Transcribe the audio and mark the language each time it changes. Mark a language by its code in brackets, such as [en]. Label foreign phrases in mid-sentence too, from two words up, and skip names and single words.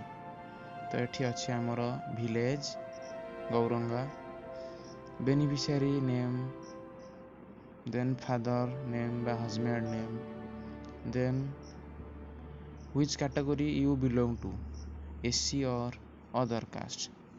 [or] ତ ଏଠି ଅଛି ଆମର [en] ଭିଲେଜ ଗୌରଙ୍ଗା, beneficiary name, then father name ବା husband name, then which category you belong to, SC or other caste,